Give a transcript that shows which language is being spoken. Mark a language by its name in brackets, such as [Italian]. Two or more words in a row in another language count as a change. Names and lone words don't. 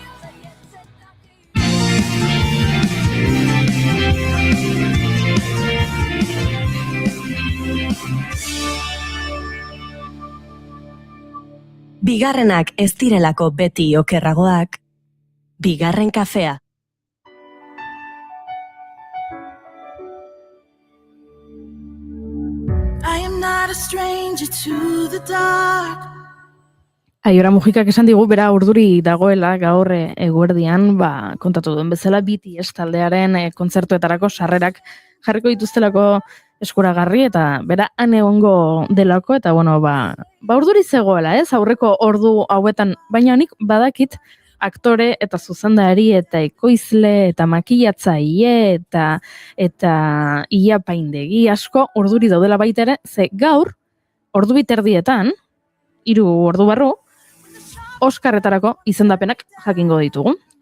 [Basque] Bigarrenak ez direlako beti okerragoak, bigarren kafea. [English] I am not a stranger to the dark. [Basque] Aiora Mujikak esan digu bera urduri dagoela gaur eguerdian, kontatu duen bezala BTS taldearen kontzertuetarako sarrerak jarriko dituztelako eskuragarri eta bera han egongo delako eta urduri zegoela, aurreko ordu hauetan, baina honik badakit aktore eta zuzendari eta ekoizle eta makillatzaile eta iapaindegi asko urduri daudela baita ere, ze gaur ordu biterdietan, 3 ordu barru, Oscarretarako izendapenak jakingo ditugu.